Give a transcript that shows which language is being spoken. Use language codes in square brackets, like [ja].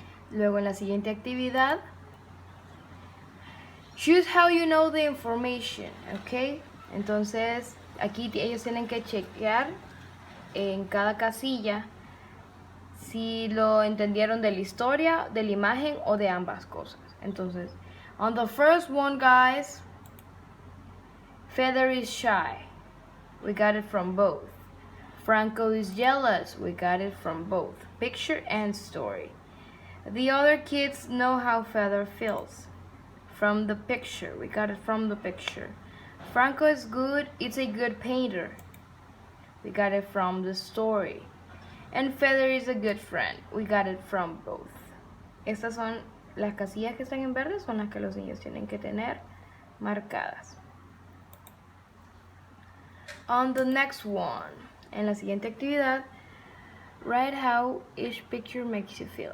[es] Luego en la siguiente actividad, [en] choose how you know the information, ¿ok? [es] Entonces aquí ellos tienen que chequear en cada casilla si lo entendieron de la historia, de la imagen o de ambas cosas. [en] Entonces, on the first one, guys, Feather is shy. We got it from both. Franco is jealous. We got it from both. Picture and story. The other kids know how Feather feels. From the picture. We got it from the picture. Franco is good. It's a good painter. We got it from the story. And Feather is a good friend. We got it from both. [es] Estas son las casillas que están en verde, son las que los niños tienen que tener marcadas. [en] On the next one, [es] en la siguiente actividad, [en] write how each picture makes you feel.